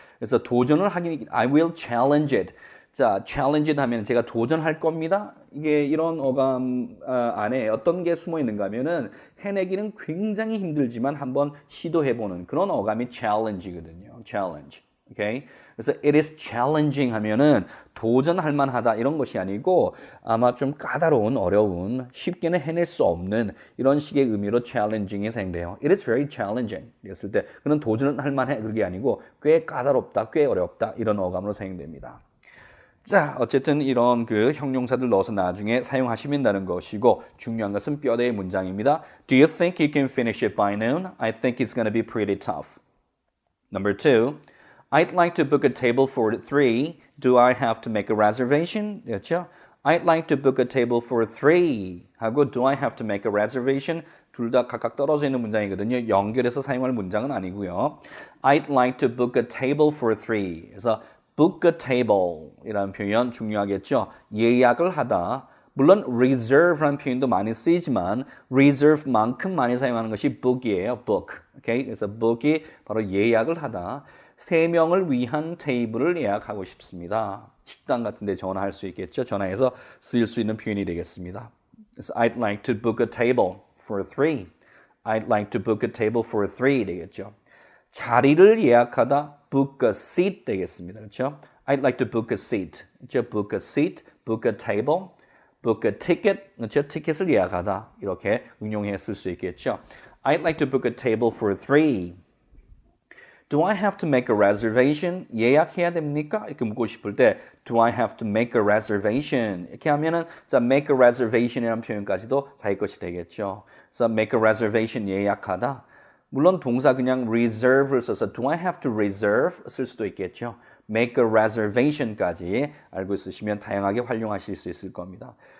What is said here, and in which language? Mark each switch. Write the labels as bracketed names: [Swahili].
[Korean] 그래서 도전을 하기 [English] I will challenge it. [Korean] 자, [English] challenge it [Korean] 하면 제가 도전할 겁니다. 이게 이런 어감 안에 어떤 게 숨어 있는가 하면은 해내기는 굉장히 힘들지만 한번 시도해보는 그런 어감이 challenge거든요. [English] challenge. Okay? [Korean] 그래서 [English] it is challenging [Korean] 하면은 도전할 만하다 이런 것이 아니고 아마 좀 까다로운, 어려운, 쉽게는 해낼 수 없는 이런 식의 의미로 challenging이 사용돼요. [English] It is very challenging. [Korean] 그랬을 때 그는 도전할 만해 그게 아니고 꽤 까다롭다, 꽤 어렵다 이런 어감으로 사용됩니다. 자, 어쨌든 이런 그 형용사들 넣어서 나중에 사용하시면 되는 것이고 중요한 것은 뼈대의 문장입니다. [English] Do you think you can finish it by noon? I think it's going to be pretty tough. Number 2. I'd like to book a table for 3. Do I have to make a reservation? [Korean] 그렇죠? [English] I'd like to book a table for 3 [Korean] 하고 [English] Do I have to make a reservation? [Korean] 둘 다 각각 떨어져 있는 문장이거든요. 연결해서 사용할 문장은 아니고요. [English] I'd like to book a table for 3. [Korean] 그래서 book a table 이라는 표현 중요하겠죠. 예약을 하다. 물론 reserve라는 표현도 많이 쓰이지만 reserve만큼 많이 사용하는 것이 book이에요. [English] book. Okay? [Korean] 그래서 book이 바로 예약을 하다. 3명을 위한 테이블을 예약하고 싶습니다. 식당 같은 데 전화할 수 있겠죠. 전화해서 쓰일 수 있는 표현이 되겠습니다. [English] 그래서 I'd like to book a table for 3. I'd like to book a table for 3 되겠죠. [Korean] 자리를 예약하다 [English] book a seat [Korean] 되겠습니다. 그렇죠? [English] I'd like to book a seat. 그렇죠? book a seat, book a table, book a ticket. [Korean] 그렇죠? 티켓을 예약하다. 이렇게 응용해 쓸 수 있겠죠. [English] I'd like to book a table for 3. Do I have to make a reservation? [Korean] 예약해야 됩니까? 이렇게 묻고 싶을 때 [English] Do I have to make a reservation? [Korean] 이렇게 하면은 자, [English] make a reservation [Korean] 이라는 표현까지도 자기 것이 되겠죠. [English] 그래서 make a reservation [Korean] 예약하다. 물론 동사 그냥 reserve를 써서 [English] do I have to reserve [Korean] 쓸 수도 있겠죠. [English] make a reservation [Korean] 까지 알고 있으시면 다양하게 활용하실 수 있을 겁니다.